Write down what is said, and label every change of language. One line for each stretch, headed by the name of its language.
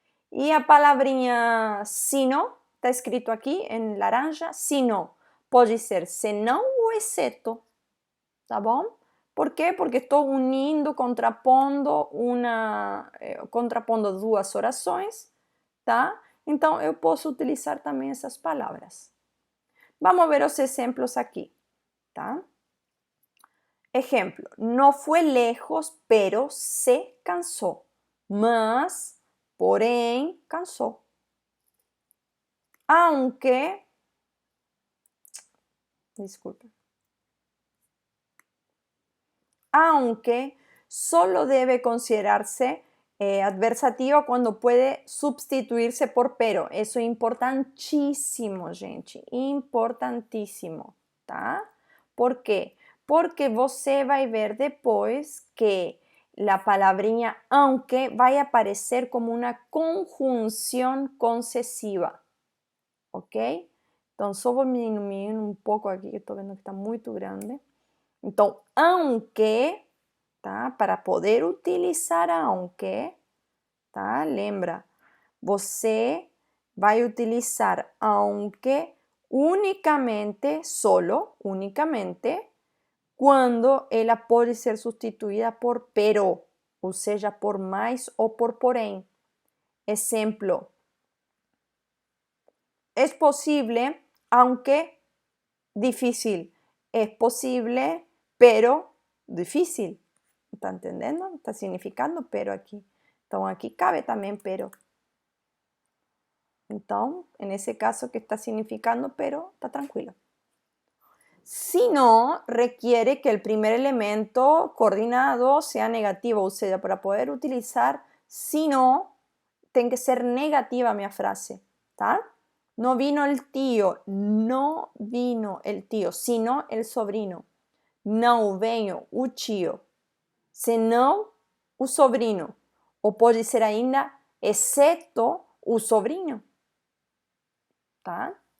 Portuguese: E a palavrinha sino, tá escrito aqui em laranja, sino, pode ser senão ou exceto, tá bom? Por quê? Porque estou unindo, contrapondo duas orações, tá? Então, eu posso utilizar também essas palavras. Vamos ver os exemplos aqui, tá?
Spanish: Exemplo, no fue lejos, pero se cansó,
Portuguese: mas, porém,
Spanish: cansó. Aunque, disculpe. Aunque solo debe considerarse adversativa cuando puede sustituirse por pero. Eso es importantísimo, gente.
Portuguese: Importantíssimo, tá? Por quê? Porque você vai ver depois que a palavrinha aunque vai aparecer como uma conjunção concessiva. Ok? Então, só vou diminuir um pouco aqui, que estou vendo que está muito grande. Então, aunque, tá? Para poder utilizar aunque, tá? Lembra, você vai utilizar aunque
Spanish: únicamente, solo, únicamente,
Portuguese: quando ela pode ser substituída por pero, ou seja, por mais ou por porém.
Spanish: Exemplo, es posible, aunque difícil. Es posible, pero difícil.
Portuguese: Está entendendo? Está significando pero aqui. Então, aqui cabe também pero. Então, nesse caso que está significando pero, está tranquilo.
Spanish: Si no, requiere que el primer elemento coordinado sea negativo, o sea, para poder utilizar si no, tiene que ser negativa mi frase, ¿tá? No vino el tío, no vino el tío, sino el sobrino.
Portuguese: Não veio o tio, senão o sobrino. Ou pode ser ainda, exceto o sobrinho, tá?